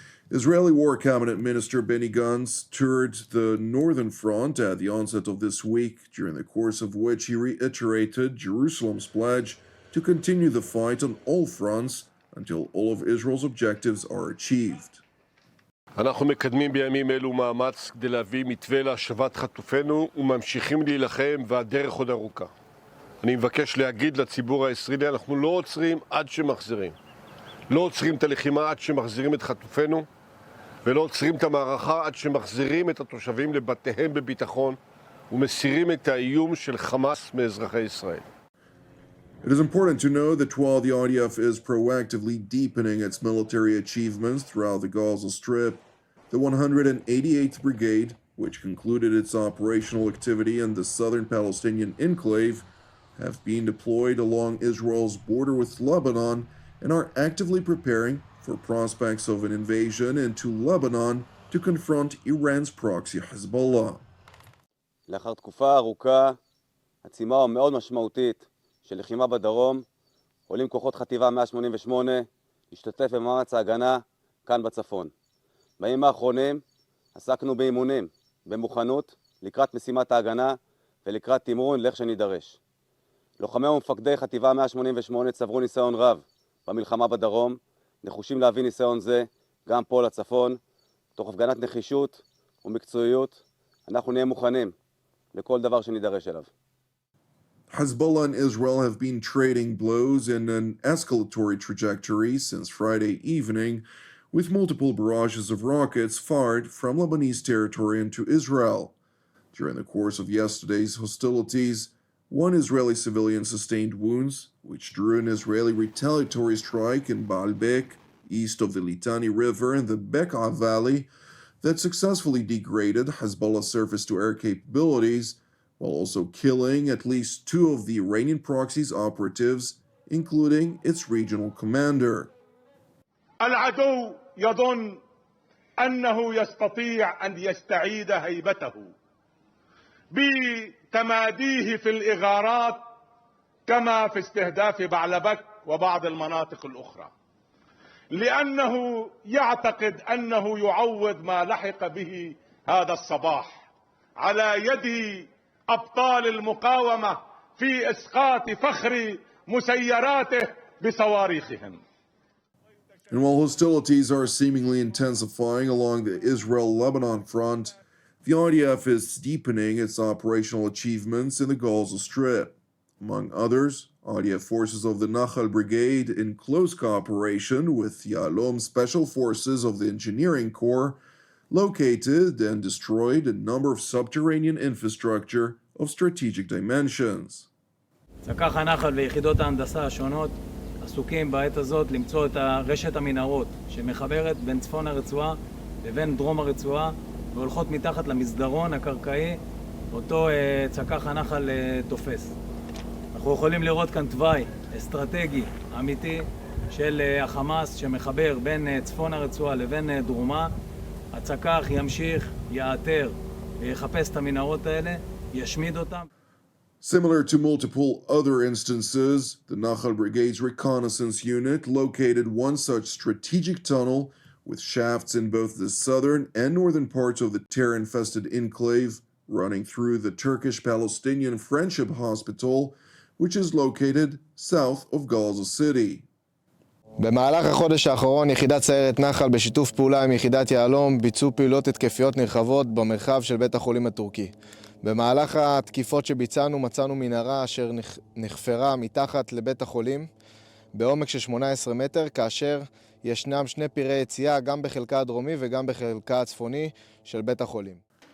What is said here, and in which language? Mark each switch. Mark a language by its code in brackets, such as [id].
[en] Israeli War Cabinet Minister Benny Gantz toured the northern front at the onset of this week, during the course of which he reiterated Jerusalem's pledge to continue the fight on all fronts until all of Israel's objectives are achieved. [he] אנחנו מקדמים בימים אלו מאמץ כדי להביא מתווה להשבת חטופינו וממשיכים להילחם והדרך עוד ארוכה. אני מבקש להגיד לציבור הישראלי, אנחנו לא עוצרים עד שמחזירים. לא עוצרים את הלחימה עד שמחזירים את חטופינו, ולא עוצרים את המערכה עד שמחזירים את התושבים לבתיהם בביטחון ומסירים את האיום של חמאס מאזרחי ישראל. [en] It is important to know that while the IDF is proactively deepening its military achievements throughout the Gaza Strip, the 188th Brigade, which concluded its operational activity in the southern Palestinian enclave, have been deployed along Israel's border with Lebanon and are actively preparing for prospects of an invasion into Lebanon to confront Iran's proxy Hezbollah. [he] לאחר תקופה ארוכה, עצימה ומאוד משמעותית של לחימה בדרום, עולים כוחות חטיבה 188 להשתתף במאמץ ההגנה כאן בצפון. בימים האחרונים עסקנו באימונים, במוכנות, לקראת משימת ההגנה ולקראת תמרון לאיך שנידרש. לוחמי ומפקדי חטיבה 188 צברו ניסיון רב במלחמה בדרום, נחושים להביא ניסיון זה גם פה לצפון, תוך הפגנת נחישות ומקצועיות, אנחנו נהיה מוכנים לכל דבר שנידרש אליו. [en] Hezbollah and Israel have been trading blows in an escalatory trajectory since Friday evening, with multiple barrages of rockets fired from Lebanese territory into Israel. During the course of yesterday's hostilities, one Israeli civilian sustained wounds, which drew an Israeli retaliatory strike in Baalbek, east of the Litani River in the Bekaa Valley, that successfully degraded Hezbollah's surface-to-air capabilities, while also killing at least two of the Iranian proxy's operatives, including its regional commander. [ar] العدو يظن أنه يستطيع أن يستعيد هيبته بتماديه في الإغارات كما في استهداف بعلبك وبعض المناطق الأخرى، لأنه يعتقد أنه يعوض ما لحق به هذا الصباح على يد أبطال المقاومة في إسقاط فخر مسيراته بصواريخهم. [en] And while hostilities are seemingly intensifying along the Israel-Lebanon front, the IDF is deepening its operational achievements in the Gaza Strip. Among others, IDF forces of the Nachal Brigade, in close cooperation with Yalom Special Forces of the Engineering Corps, located and destroyed a number of subterranean infrastructure of strategic dimensions. [he] כך הנחל ויחידות ההנדסה השונות עסוקים בעת הזאת למצוא את רשת המנהרות שמחברת בין צפון הרצועה לבין דרום הרצועה והולכות מתחת למסדרון הקרקעי אותו צקח הנחל תופס. אנחנו יכולים לראות כאן תוואי אסטרטגי אמיתי של החמאס שמחבר בין צפון הרצועה לבין דרומה. הצקח ימשיך, יאתר ויחפש את המנהרות האלה, ישמיד אותם. [en] Similar to multiple other instances, the Nachal Brigade's reconnaissance unit located one such strategic tunnel with shafts in both the southern and northern parts of the terror-infested enclave, running through the Turkish-Palestinian Friendship Hospital, which is located south of Gaza City. [he] במהלך החודש האחרון יחידת סיירת נחל בשיתוף פעולה עם יחידת יהלום ביצעו פעולות התקפיות נרחבות במרחב של בית החולים הטורקי. במהלך התקיפות שביצענו מצאנו מנהרה אשר נחפרה מתחת לבית החולים בעומק של 18 מטר, כאשר ישנם שני פירי יציאה גם בחלקה הדרומי וגם בחלקה הצפוני של בית החולים.